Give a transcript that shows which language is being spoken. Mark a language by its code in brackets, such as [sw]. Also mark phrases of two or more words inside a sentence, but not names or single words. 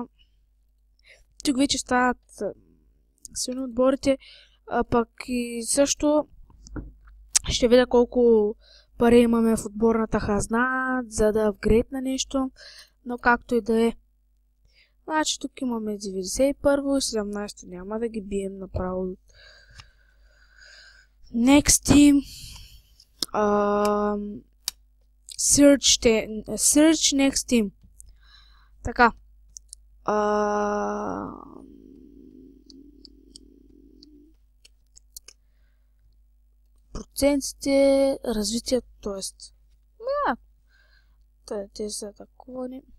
[bg] Тук вече стават силни отборите, а пък и също ще видя колко пари имаме в отборната хазна, за да апгрейд на нещо, но както и да е. Значи тук имаме 91 и 17 няма да ги бием направо. [en] Next team. Search next team. [bg] Така. Процентите, развитието, т.е. те са такова.